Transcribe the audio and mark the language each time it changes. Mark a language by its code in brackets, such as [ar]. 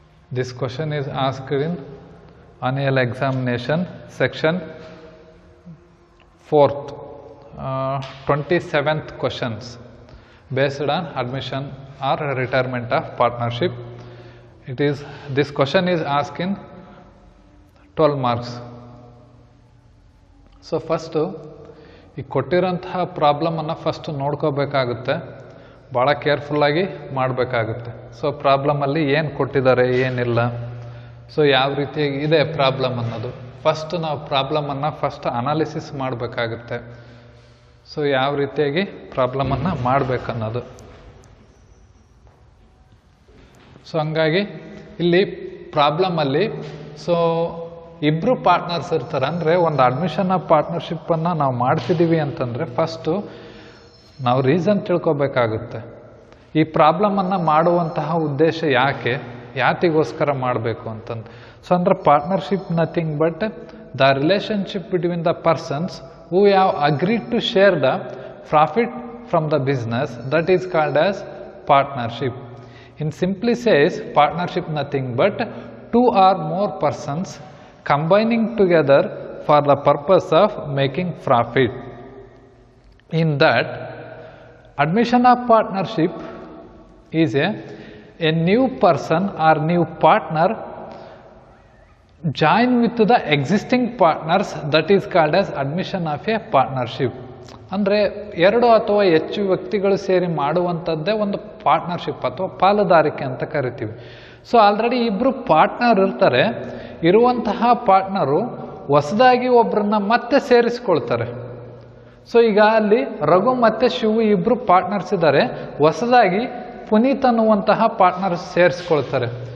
[en] This question is asked in annual examination section 4th, 27th questions based on admission or retirement of partnership. This question is asked in 12 marks. So first [kn] ಈ ಕೊಟ್ಟಿರೋಂತಹ ಪ್ರಾಬ್ಲಮನ್ನು first ನೋಡ್ಕೋಬೇಕಾಗುತ್ತೆ, ಭಾಳ ಕೇರ್ಫುಲ್ಲಾಗಿ ಮಾಡಬೇಕಾಗುತ್ತೆ. So ಪ್ರಾಬ್ಲಮಲ್ಲಿ ಏನು ಕೊಟ್ಟಿದ್ದಾರೆ, ಏನಿಲ್ಲ, so ಯಾವ ರೀತಿಯಾಗಿ ಇದೆ problem ಅನ್ನೋದು ಫಸ್ಟ್ ನಾವು ಪ್ರಾಬ್ಲಮನ್ನು ಫಸ್ಟ್ ಅನಾಲಿಸಿಸ್ ಮಾಡಬೇಕಾಗುತ್ತೆ. ಸೊ ಯಾವ ರೀತಿಯಾಗಿ ಪ್ರಾಬ್ಲಮನ್ನು ಮಾಡಬೇಕನ್ನೋದು. ಸೊ ಹಂಗಾಗಿ ಇಲ್ಲಿ ಪ್ರಾಬ್ಲಮಲ್ಲಿ ಸೊ ಇಬ್ಬರು ಪಾರ್ಟ್ನರ್ಸ್ ಇರ್ತಾರೆ. ಅಂದರೆ ಒಂದು ಅಡ್ಮಿಷನ್ ಆಫ್ ಪಾರ್ಟ್ನರ್ಶಿಪ್ಪನ್ನು ನಾವು ಮಾಡ್ತಿದ್ದೀವಿ ಅಂತಂದರೆ ಫಸ್ಟು ನಾವು ರೀಸನ್ ತಿಳ್ಕೊಬೇಕಾಗುತ್ತೆ. ಈ ಪ್ರಾಬ್ಲಮನ್ನು ಮಾಡುವಂತಹ ಉದ್ದೇಶ ಯಾತಿಗೋಸ್ಕರ ಮಾಡಬೇಕು ಅಂತಂದು. [en] so [kn] ಅಂದರೆ [en] Partnership nothing but the relationship between the persons who have agreed to share the profit from the business, that is called as partnership. In simply says partnership nothing but two or more persons combining together for the purpose of making profit. In that, admission of partnership is a new person or new partner join with the existing partners, that is called as admission of a partnership. [kn] ಅಂದರೆ ಎರಡು ಅಥವಾ ಹೆಚ್ಚು ವ್ಯಕ್ತಿಗಳು ಸೇರಿ ಮಾಡುವಂಥದ್ದೇ ಒಂದು partnership ಅಥವಾ ಪಾಲುದಾರಿಕೆ ಅಂತ ಕರಿತೀವಿ. ಸೊ ಆಲ್ರೆಡಿ ಇಬ್ಬರು ಪಾರ್ಟ್ನರ್ ಇರ್ತಾರೆ, ಇರುವಂತಹ ಪಾರ್ಟ್ನರು ಹೊಸದಾಗಿ ಒಬ್ಬರನ್ನ ಮತ್ತೆ ಸೇರಿಸ್ಕೊಳ್ತಾರೆ. ಸೊ ಈಗ ಅಲ್ಲಿ ರಘು ಮತ್ತು ಶಿವು ಇಬ್ಬರು ಪಾರ್ಟ್ನರ್ಸ್ ಇದ್ದಾರೆ, ಹೊಸದಾಗಿ ಪುನೀತ್ ಅನ್ನುವಂತಹ ಪಾರ್ಟ್ನರ್ ಸೇರಿಸ್ಕೊಳ್ತಾರೆ.